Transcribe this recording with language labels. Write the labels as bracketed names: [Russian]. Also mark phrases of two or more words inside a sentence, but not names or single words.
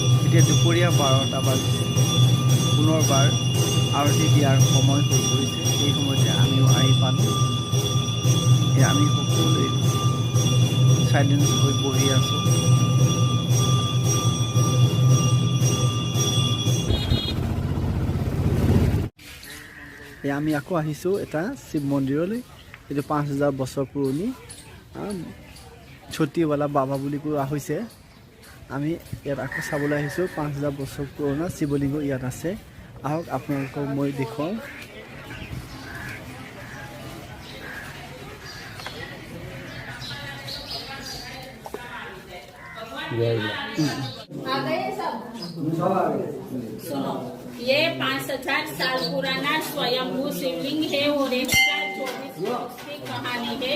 [Assamese] এতিয়া দুপৰীয়া 12টা বাজিছে পুনৰবাৰ আৰতি দিয়াৰ সময় হৈ পৰিছে এই সময়তে আমিও আহি পালোঁ আমি সকলোৱে সাইলেন্স হৈ বহি আছোঁ আমি আকৌ আহিছোঁ এটা শিৱ মন্দিৰলৈ এইটো 5000 বছৰ পুৰণি ছটিৱালা বাবা বুলি কোৱা হৈছে আমি ইয়াত আকৌ চাবলৈ আহিছোঁ 5000 বছৰ পুৰণা শিৱলিংগ ইয়াত আছে আহক আপোনালোকক মই দেখুৱাওঁ [Hindi] सुनो ये 5000 साल पुराना स्वयंभू शिवलिंग है और 124 की कहानी है।